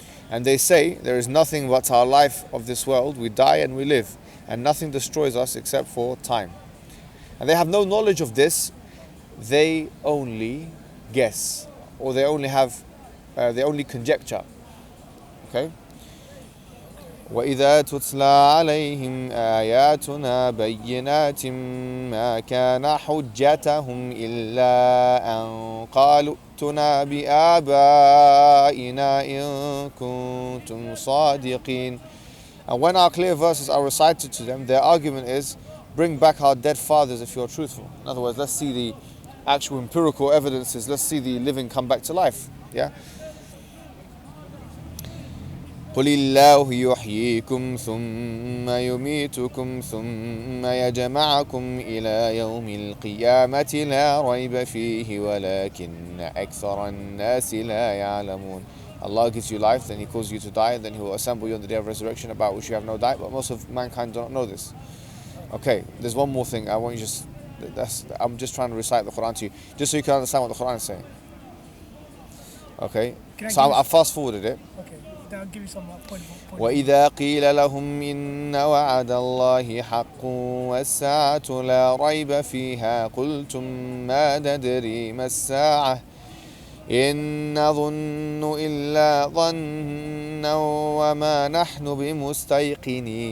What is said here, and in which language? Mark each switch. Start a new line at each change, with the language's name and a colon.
English: And they say, there is nothing but our life of this world, we die and we live, and nothing destroys us except for time. And they have no knowledge of this, they only guess, or they only conjecture. Okay?
Arabic: وإذا تتلى عليهم آياتنا بينات ما كان حجتهم إلا أن قالوا ائتنا بآبائنا إن كنتم صادقين.
English: And when our clear verses are recited to them, their argument is, bring back our dead fathers if you're truthful. In other words, let's see the actual empirical evidences, let's see the living come back to life. Yeah?
Arabic: قل الله يحييكم ثم يميتكم ثم يجمعكم إلى يوم القيامة لا ريب فيه ولكن أكثر الناس لا يعلمون.
English: Allah gives you life, then He calls you to die, and then He will assemble you on the day of resurrection, about which you have no doubt, but most of mankind do not know this. Okay, there's one more thing I want you I'm just trying to recite the Quran to you, just so you can understand what the Quran is saying. Okay, so I fast forwarded it. Okay. I'll give you some point.
Arabic: وإذا قيل لهم إن وعد الله حق والساعة لا ريب فيها قلتم ما ندري ما الساعة إن نظن إلا ظنا وما نحن بمستيقنين.